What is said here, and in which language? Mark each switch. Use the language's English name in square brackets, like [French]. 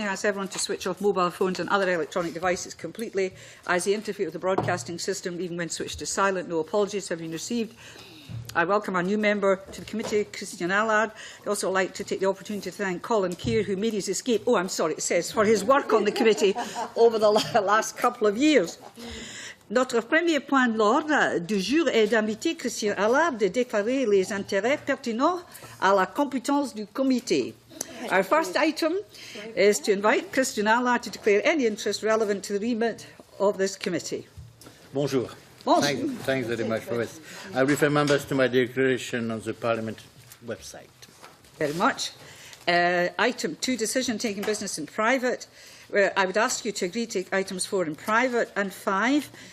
[English] I ask everyone to switch off mobile phones and other electronic devices completely, as they interfere with the broadcasting system, even when switched to silent. No apologies have been received. I welcome our new member to the committee, Christian Allard. I'd also like to take the opportunity to thank Colin Keir, who made his escape, for his work on the committee over the last couple of years. [French] Notre premier point de l'ordre du jour est d'inviter Christian Allard de déclarer les intérêts pertinents à la compétence du comité. [English] Our first item is to invite Christian Allard to declare any interest relevant to the remit of this committee. [French] Bonjour. [English] Thanks very much for this. I refer members to my declaration on the Parliament website. Very much. Item 2, decision taking business in private. I would ask you to agree to take items 4 in private and 5.